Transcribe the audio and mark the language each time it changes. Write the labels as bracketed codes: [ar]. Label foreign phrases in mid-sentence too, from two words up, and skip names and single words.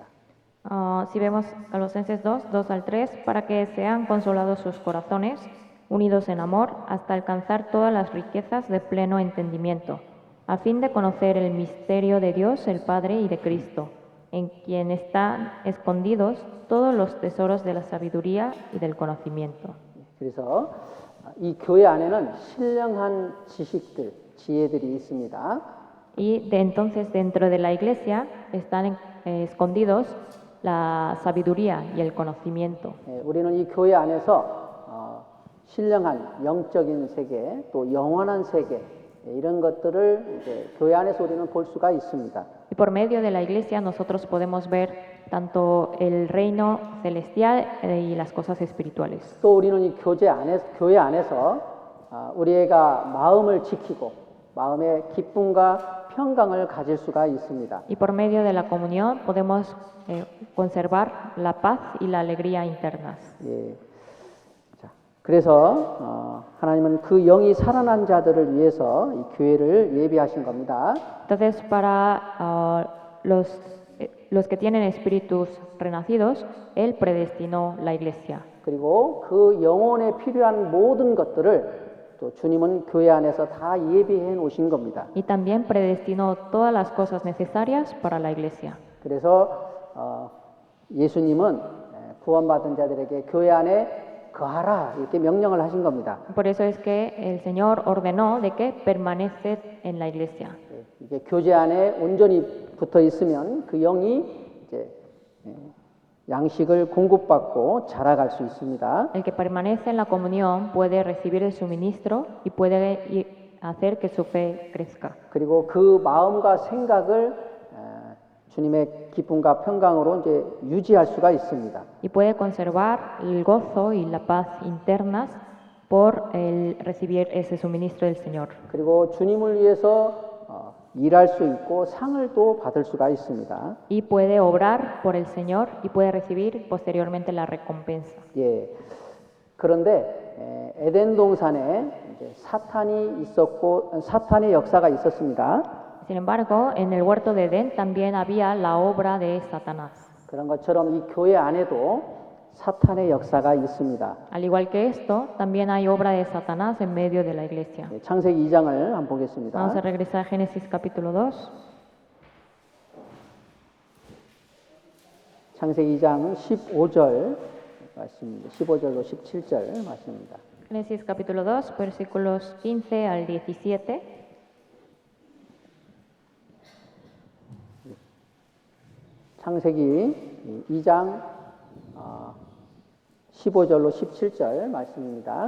[es] Si vemos Colosenses 2, 2 al 3, para que sean consolados sus corazones, unidos en amor, hasta alcanzar todas las riquezas de pleno entendimiento, a fin de conocer el misterio de Dios, el Padre y de Cristo, en quien están escondidos todos los tesoros de la sabiduría y del conocimiento. [ko] 그래서 이 교회 안에는 신령한 지식들, 지혜들이 있습니다. [es] Y entonces dentro de la iglesia están escondidos la sabiduría y el conocimiento. [ko] 우리는 이 교회 안에서 신령한 영적인 세계, 또 영원한 세계 이런 것들을 이제 교회 안에서 우리는 볼 수가 있습니다. [es] Y por medio de la iglesia nosotros podemos ver tanto el reino celestial y las cosas espirituales. [ko] 또 우리는 이 교회 안에서 우리가 마음을 지키고 마음의 기쁨과 평강을 가질 수가 있습니다. [es] Y por medio de la comunión podemos conservar la paz y la alegría internas. [ko] 예. 자, 그래서 하나님은 그 영이 살아난 자들을 위해서 이 교회를 예비하신 겁니다. [es] Entonces, para los que tienen espíritus renacidos, Él predestinó la iglesia. [ko] 그리고 그 영혼에 필요한 모든 것들을 또 주님은 교회 안에서 다 예비해 놓으신 겁니다. [es] Y también predestinó todas las cosas necesarias para la iglesia. [ko] 그래서 예수님은 구원받은 자들에게 교회 안에 거하라 이렇게 명령을 하신 겁니다. [es] Por eso es que el Señor ordenó de que permaneced en la iglesia. [ko] 이게 교제 안에 온전히 붙어 있으면 그 영이 이제 양식을 공급받고 자라갈 수 있습니다. [es] El que permanece en la comunión puede recibir el suministro y puede hacer que su fe crezca. [ko] 그리고 그 마음과 생각을 주님의 기쁨과 평강으로 이제 유지할 수가 있습니다. [es] Y puede conservar el gozo y la paz internas por el recibir ese suministro del Señor. [ko] 그리고 주님을 위해서 일할 수 있고 상을 또 받을 수가 있습니다. [es] Y puede obrar por el Señor y puede recibir posteriormente la recompensa. [ko] 예. 그런데 에덴 동산에 이제 사탄이 있었고 사탄의 역사가 있었습니다. [es] Sin embargo, en el huerto de Edén también había la obra de Satanás. [ko] 그런 것처럼 이 교회 안에도 사탄의 역사가 있습니다. [es] Al igual que esto, también hay obra de Satanás en medio de la iglesia. [ko] 예, 창세기 2장을 한번 보겠습니다. [es] Vamos a regresar a Génesis capítulo 2. [ko] 창세기 2장 15절 말씀입니다. 15절로 17절 말씀입니다. [es] Génesis capítulo 2, versículos 15 al 17. [ko] 창세기 2장 15절로 17절 말씀입니다.